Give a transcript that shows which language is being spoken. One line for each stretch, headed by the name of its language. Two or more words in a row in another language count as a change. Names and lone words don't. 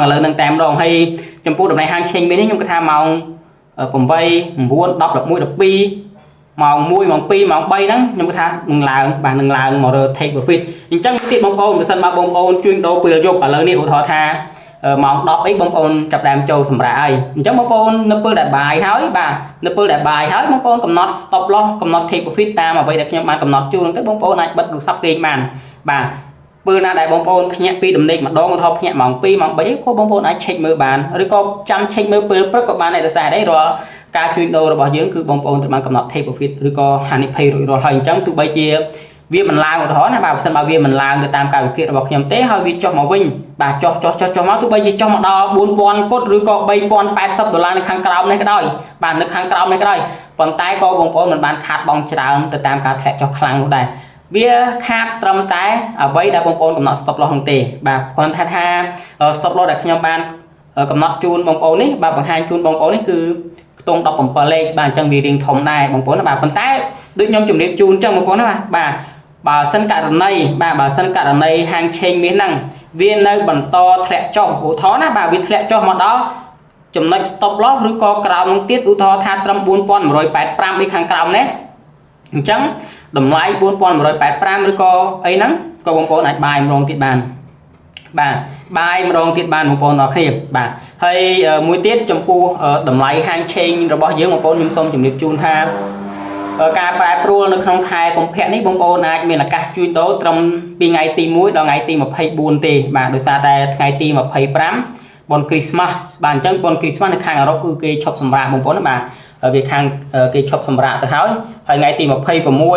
Khmer: ឡូវហ្នឹងតែម្ដងហើយចំពោះតម្លៃហាងឆេងមាសនេះខ្ញុំគិតថាម៉ោង8 9 10 11 12ម៉ោង1ម៉ោង2ម៉ោង3ហ្នឹងខ្ញុំគិតថានឹងឡើងបាទនឹងឡើងមករើ
English: take profit
Khmer: អញ្ចឹងទៀតបងប្អូនបើសិនមកបងប្អូនជួញដូរពេលយប់ឥឡូវនេះឧទាហរណ៍ថាម៉ោង10អីបងប្អូនចាប់ដើមចូលសម្រាប់ហើយអញ្ចឹងបងប្អូននៅពេលដែលបាយហើយបាទនៅពេលដែល បាយហើយបងប្អូនកំណត់
English: stop loss
Khmer: កំណត់
English: take profit
Khmer: តាមអ្វីដែលខ្ញុំបានកំណត់ជូនទៅបងប្អូនអាចបិទទូរស័ព្ទគេងបានបាទពេលណាដែលបងប្អូនភ្ញាក់ពីដំណេកម្ដងಅಥವಾភ្ញាក់ម៉ោង2ម៉ោង3ក៏បងប្អូនអាច check មើលបានឬក៏ចាំ check មើលពេលព្រឹកក៏បានដែរដោយសារអីរាល់ការជួញដូររបស់យើងគឺបងប្អូនត្រូវបានកំណត់
English: take profit
Khmer: ឬក៏ហានិភ័យរួចរាល់ហើយអញ្ចឹងទោះបីជាវាមិនឡើងឧទាហរណ៍ណាបាទបើសិនបើវាមិនឡើងទៅតាមការ វិភាគរបស់ខ្ញុំទេហើយវាចុះមកវិញបាទចុះមកទោះបីជាចុះមកដល់ 4000 គុតឬក៏ $3080 នៅខាងក្រោមនេះក៏ដោយបាទនៅខាងក្រោមនេះក៏ដោយប៉ុន្តែក៏បងប្អូនមិនបានខាតបង់ច្រើនទៅតាមការធ្លាក់ចុះខ្លាំងនោះដែរវាខាតត្រឹមតែអ្វីដែលបងប្អូនកំណត់
English: stop loss
Khmer: នោះ ទេបាទគាត់ថា
English: stop loss
Khmer: ដែលខ្ញុំបានកំណត់ជូនបងប្អូននេះបាទបង្ហាញជូនបងប្អូននេះគឺខ្ទង់17លេខបាទអញ្ចឹងវារៀងធំដែរបងប្អូនណាបាទប៉ុន្តែដូចខ្ញុំជម្រាបជូនអញ្ចឹងបងប្អូនណាបាទបើសិនករណី ហាងឆេងមាសហ្នឹងវានៅបន្តធ្លាក់ចុះឧទាហរណ៍ណាបាទវាធ្លាក់ចុះមកដល់ចំណុច
English: stop loss
Khmer: ឬក៏ក្រោមនោះទៀតឧទាហរណ៍ថាត្រឹម 4185 នេះខាងក្រោម នេះអញ្ចឹងតម្លៃ 4185 ឬក៏អីហ្នឹងក៏បងប្អូនអាចបាយម្ដងទៀតបានបាទបាយម្ដងទៀតបានបងប្អូនអរគ្នា បាទហើយមួយទៀតចំពោះតម្លៃហាងឆេងរបស់យើងបងប្អូនខ្ញុំសូមជម្រាបជូនថាការប្រែប្រួលនៅក្នុងខែកុម្ភៈនេះបងប្អូនអាចមានឱកាសជួញដូរត្រឹមពីថ្ងៃទី1ដល់ថ្ងៃទី24ទេបាទដោយសារតែថ្ងៃទី25បុណ្យគ្រីស្មាស់បាទអញ្ចឹងបុណ្យគ្រីស្មាស់នៅខាងអឺរ៉ុបគឺគេឈប់សម្រាកបងប្អូនណាបាទគេឈប់សម្រាកទៅហើយថ្ងៃទី26 27